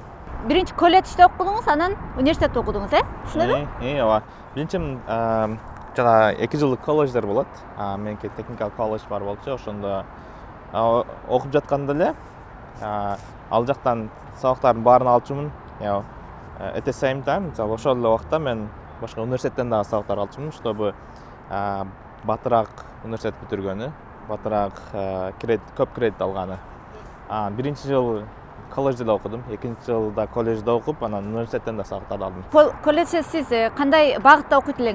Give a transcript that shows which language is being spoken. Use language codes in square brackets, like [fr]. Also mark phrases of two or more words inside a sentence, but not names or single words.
[ky] Биринчи колледжде окудуңуз, анан университетте окудуңуз, ошондойбу? Ооба. Биринчи жана 2 жылдык колледждер болот. Меники technical колледж бар болчу. Ошондо окуп жатканда эле ал жактан сабактардын баарын алчумун. [en] At the same time, [ky] мисалы ошол эле убакта мен башка университеттен дагы сабактар алчумун, чтобы батыраак университет бүтүргөнү, батыраак көп кредит алганы. Биринчи жыл колледжде да окудум, экинчи жылда колледжде окуп, анан университеттен да сабактар алдым. Колледжде сиз кандай багытта окуйт элеңиз?